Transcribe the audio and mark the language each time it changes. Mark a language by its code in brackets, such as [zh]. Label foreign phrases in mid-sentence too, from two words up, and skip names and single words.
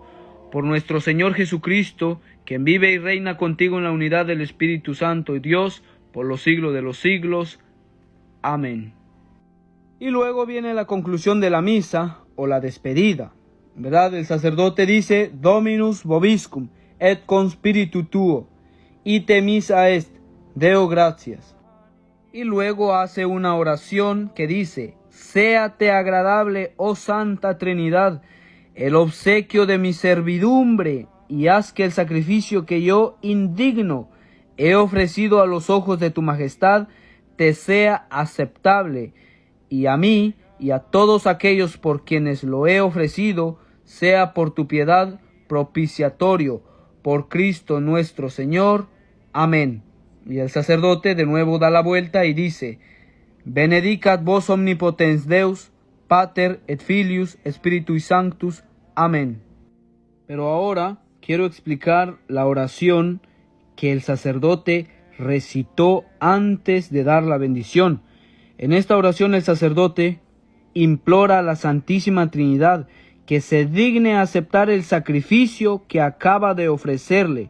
[es] Por nuestro Señor Jesucristo, quien vive y reina contigo en la unidad del Espíritu Santo y Dios, por los siglos de los siglos. Amén. Y luego viene la conclusión de la misa o la despedida, ¿verdad? El sacerdote dice: [la] Dominus vobiscum et cum spiritu tuo, ite missa est, Deo gratias. [es] Y luego hace una oración que dice: Séate agradable, oh Santa Trinidad, el obsequio de mi servidumbre, y haz que el sacrificio que yo, indigno, he ofrecido a los ojos de tu majestad, te sea aceptable, y a mí y a todos aquellos por quienes lo he ofrecido, sea por tu piedad propiciatorio, por Cristo nuestro Señor. Amén. Y el sacerdote de nuevo da la vuelta y dice: [la] Benedicat vos omnipotens Deus, Pater et Filius Spiritui Sanctus. [es] Amén. Pero ahora quiero explicar la oración que el sacerdote recitó antes de dar la bendición. En esta oración el sacerdote implora a la Santísima Trinidad que se digne aceptar el sacrificio que acaba de ofrecerle.